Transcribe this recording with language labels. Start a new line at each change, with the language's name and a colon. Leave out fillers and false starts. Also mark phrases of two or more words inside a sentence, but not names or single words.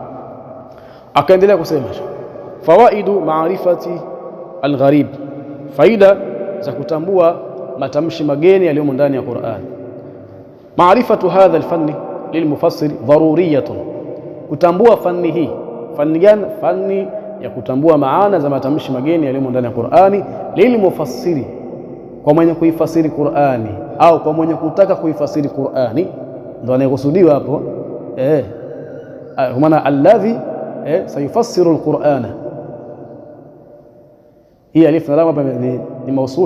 Swahili: Akaendelea kusema
Arabic: فوائد معرفة الغريب,
Swahili: faida za kutambua matamshi mageni yaliyomo ndani ya Qur'an.
Arabic: معرفة هذا الفن للمفسر ضرورية,
Swahili: kutambua fanni hii. Fanni gani? Fanni ya kutambua maana za matamshi mageni yaliyomo ndani ya Qur'ani, lilmufassiri, kwa mwenye kuifasiri Qur'ani au kwa mwenye kutaka kuifasiri Qur'ani, ndio anayekusudiwa hapo. Kwa maana
Arabic: الذي سيفسر القرآن,
Swahili: hii alif na lam hapa ni mausul.